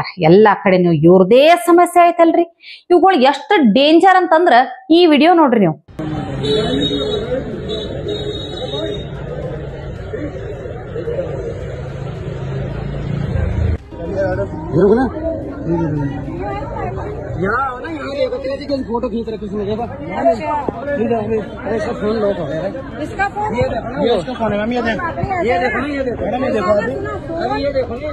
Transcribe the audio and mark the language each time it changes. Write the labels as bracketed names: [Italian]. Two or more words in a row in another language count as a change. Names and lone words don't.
[Kannada] ಎಲ್ಲಾ ಕಡೆನೂ ಇವ್ರದೇ ಸಮಸ್ಯೆ ಆಯ್ತಲ್ರಿ. ಇವುಗಳು ಎಷ್ಟು ಡೇಂಜರ್ ಅಂತಂದ್ರ ಈ ವಿಡಿಯೋ ನೋಡ್ರಿ ನೀವು. [Hindi] फोटो खींच रहे किसी ने, देखा फोन लो तो इसका फोन, ये देखो ना, ये इसका फोन है मैम, ये देखो ना, ये देखो मैडम, ये देखो अभी ये देखो,